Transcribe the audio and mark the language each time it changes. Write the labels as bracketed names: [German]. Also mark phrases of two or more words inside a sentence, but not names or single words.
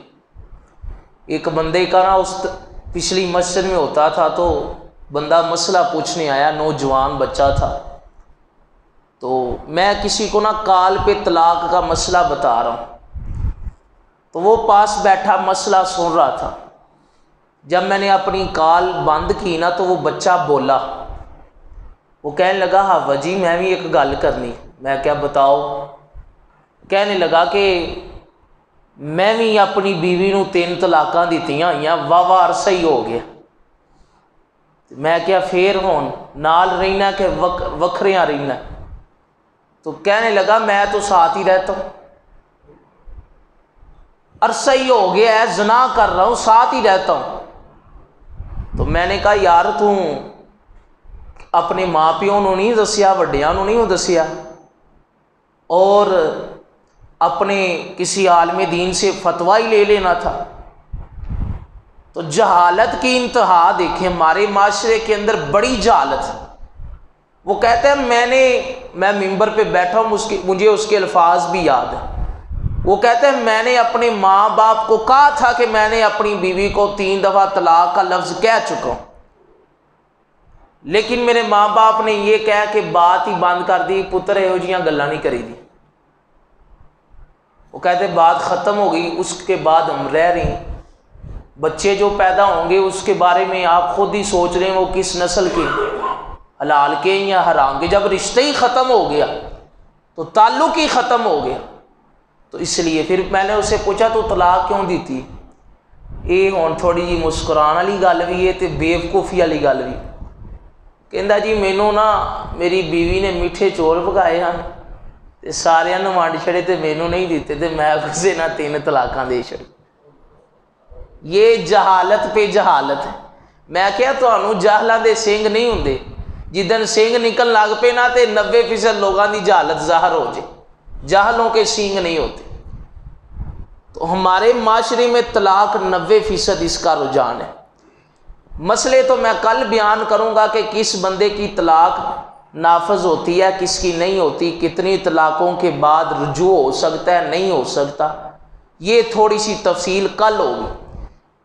[Urdu] ایک بندے کا نا اس پچھلی مسجد میں ہوتا تھا تو بندہ مسئلہ پوچھنے آیا، نوجوان بچہ تھا، تو میں کسی کو نا کال پہ طلاق کا مسئلہ بتا رہا ہوں، تو وہ پاس بیٹھا مسئلہ سن رہا تھا۔ جب میں نے اپنی کال بند کی نا تو وہ بچہ بولا، وہ کہنے لگا ہاں جی میں بھی [Punjabi] ایک گل کرنی۔ [Urdu] میں کیا بتاؤ؟ کہنے لگا کہ میں بھی اپنی [Punjabi] بیوی نو 3 طلاقاں دیتیاں ہوئیاں، [Urdu] واہ عرصہ ہی ہو گیا۔ [Punjabi] میں کیا پھر ہون نال رہنا کہ وکھریاں رہنا؟ [Urdu] تو کہنے لگا میں تو ساتھ ہی رہتا ہوں، عرصہ ہی ہو گیا ہے، زنا کر رہا ہوں، ساتھ ہی رہتا ہوں۔ تو میں نے کہا یار [Punjabi] تو اپنے ماں پیوں نو نہیں دسیا، وڈیاں نو نہیں دسیا، [Urdu] اور اپنے کسی عالم دین سے فتویٰ ہی لے لینا تھا۔ تو جہالت کی انتہا دیکھیں، ہمارے معاشرے کے اندر بڑی جہالت ہے۔ وہ کہتے ہیں میں ممبر پہ بیٹھا ہوں، مجھے اس کے الفاظ بھی یاد ہیں۔ وہ کہتے ہیں میں نے اپنے ماں باپ کو کہا تھا کہ میں نے اپنی بیوی کو 3 دفعہ طلاق کا لفظ کہہ چکا ہوں، لیکن میرے ماں باپ نے یہ کہہ کہ بات ہی بند کر دی، [Punjabi] پتر یہو جیاں گلاں نہیں کری دی۔ [Urdu] وہ کہتے بات ختم ہو گئی، اس کے بعد ہم رہ رہے ہیں، بچے جو پیدا ہوں گے اس کے بارے میں آپ خود ہی سوچ رہے ہیں وہ کس نسل کے، حلال کے یا حرام کے۔ جب رشتہ ہی ختم ہو گیا تو تعلق ہی ختم ہو گیا۔ تو اس لیے پھر میں نے اسے پوچھا تو طلاق کیوں دیتی؟ [Punjabi] یہ ہون تھوڑی جی مسکران والی گل بھی ہے تے بیوقوفی والی گل بھی۔ کہندا جی مینوں نا میری بیوی نے میٹھے چول پکائے ہیں تے ساریاں نوں وانڈ چھڑے تے مینوں نہیں دیتے تے میں اسے نہ 3 طلاقاں دے چھڑی۔ [Urdu] یہ جہالت پہ جہالت ہے۔ [Punjabi] میں کہا تانوں جاہلاں دے سنگ نہیں ہوندے، جدن سنگ نکل لگ پے نا تے 90% لوگاں دی جہالت ظاہر ہو جائے، [Urdu] جاہلوں کے سینگ نہیں ہوتے۔ تو ہمارے معاشرے میں طلاق 90% اس کا رجحان ہے۔ مسئلے تو میں کل بیان کروں گا کہ کس بندے کی طلاق نافذ ہوتی ہے، کس کی نہیں ہوتی، کتنی طلاقوں کے بعد رجوع ہو سکتا ہے، نہیں ہو سکتا، یہ تھوڑی سی تفصیل کل ہوگی۔